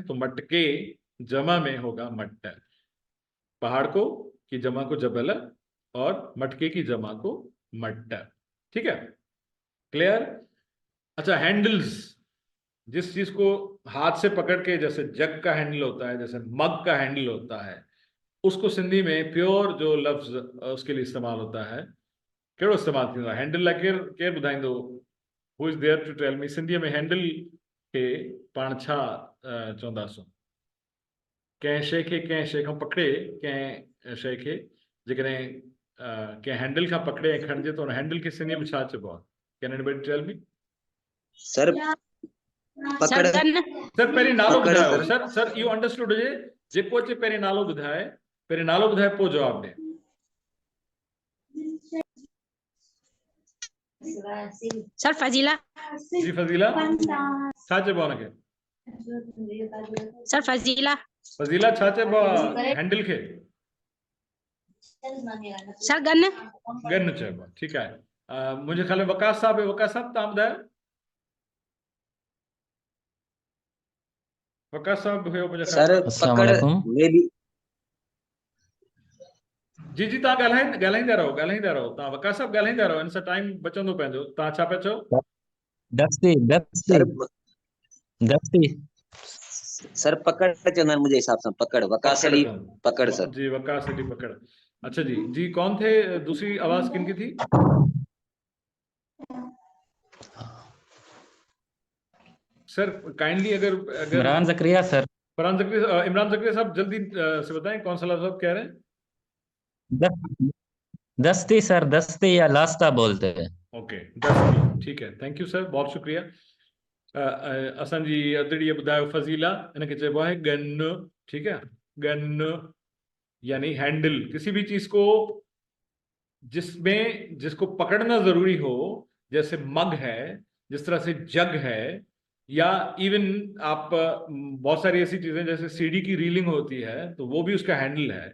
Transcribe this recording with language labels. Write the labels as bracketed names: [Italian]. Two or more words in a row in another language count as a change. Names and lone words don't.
[Urdu] تو مٹکے جمع میں ہوگا مٹ۔ پہاڑ کو کی جمع کو جبل اور مٹکے کی جمع کو مٹ، ٹھیک ہے، کلیئر. اچھا، ہینڈلز، جس چیز کو ہاتھ سے پکڑ کے، جیسے جگ کا ہینڈل ہوتا ہے، جیسے مگ کا ہینڈل ہوتا ہے، اس کو سندھی میں پیور جو لفظ اس کے لیے استعمال ہوتا ہے, [Sindhi] कहिड़ो इस्तेमाल थींदो आहे? हैंडल लाइ केरु ॿुधाईंदो? [English] who is there to tell me? [Sindhi] सिंधीअ में हैंडल खे पाण छा चवंदासीं? कंहिं शइ खे कंहिं शइ खां पकड़े, कंहिं शइ खे जेकॾहिं कंहिं हैंडल खां पकड़े ऐं खणिजे त हुन हैंडल खे सिंधीअ में छा चइबो आहे? [English] can anybody tell me? [Sindhi] सर पकड़, सर पहिरीं नालो पकड़ ॿुधायो। सर। सर इहो अंडरस्टूड हुजे, जेको अचे पहिरीं नालो ॿुधाए, पहिरीं नालो ॿुधाए पोइ जवाबु ॾे। सर फजीला। जी फजीला, छा चइबो आहे हुनखे? सर फजीला। फजीला छा चइबो आहे हैंडल खे? सर गन। गन चइबो आहे, ठीकु आहे। मुंहिंजे ख़्याल में वकास साहब है। वकास साहब तव्हां ॿुधायो। वकास साहब हुयो मुंहिंजे ख़्याल सर में। [Urdu] پکڑ میں بھی [Sindhi] जी जी, तव्हां ॻाल्हाईंदा रहो। तव्हां वकास साहब ॻाल्हाईंदा रहो, हिन सां टाइम बचंदो पंहिंजो। तव्हां छा पिया चओ? सर पकड़ चवंदा आहिनि मुंहिंजे हिसाब सां, पकड़, वकास अली पकड़ सर। [Urdu] جی، وقاص علی پکڑ۔ اچھا جی جی، کون تھے؟ دوسری آواز کن کی تھی? سر کائنڈلی اگر عمران زکریا سر. عمران زکریا صاحب جلدی سے بتائیں کون سا لفظ آپ کہہ رہے ہیں? دستی سر، دستی یا لاستہ بولتے ہیں. اوکے، دستی، ٹھیک ہے, [English] thank you sir, [Urdu] بہت شکریہ. [Sindhi] असांजी अदड़ीअ ॿुधायो फज़ीला, इनखे चइबो आहे गन, [Urdu] ٹھیک ہے. گن یعنی ہینڈل، کسی بھی چیز کو جس کو پکڑنا ضروری ہو، جیسے مگ ہے، جس طرح سے جگ ہے، یا ایون آپ بہت ساری ایسی چیزیں جیسے سیڑھی کی ریلنگ ہوتی ہے تو وہ بھی اس کا ہینڈل ہے.